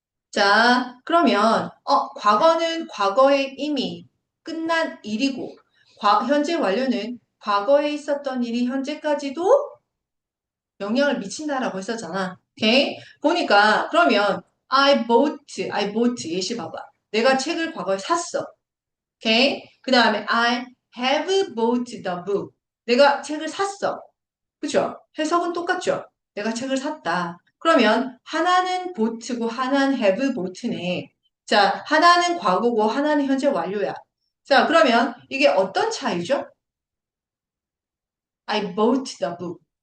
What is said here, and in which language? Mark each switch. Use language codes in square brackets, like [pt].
[ko] 자, 그러면, 과거는 과거에 이미 끝난 일이고, 현재 완료는 과거에 있었던 일이 현재까지도 영향을 미친다라고 했었잖아. 오케이? 보니까, 그러면, [en] I bought, [ko] 예시 봐봐. 내가 책을 과거에 샀어. 오케이? 그 다음에 [en] I have bought the book. [ko] 내가 책을 샀어. 그죠? 해석은 똑같죠? 내가 책을 샀다. 그러면 하나는 bought고 하나는 have bought네. 자, 하나는 과거고 하나는 현재 완료야. 자, 그러면 이게 어떤 차이죠? [en] I bought the book.